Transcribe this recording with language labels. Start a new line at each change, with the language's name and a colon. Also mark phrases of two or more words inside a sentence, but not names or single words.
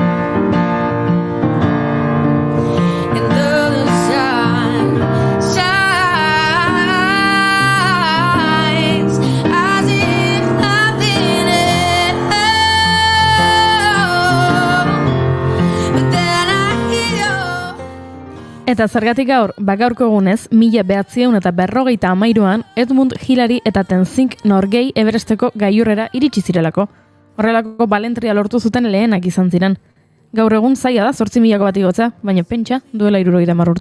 English: and though the sun shines as if nothing else, but then I hear.
Basque: Eta zergatik gaur, gaurko egunez, 1953an Edmund Hillary eta Tenzing Norgay Everesteko gailurrera iritsi zirelako. Horrelako balentria lortu zuten lehenak izan ziren. Gaur egun zaila da 8.000 bat igotza, baina pentsa duela 70 urte.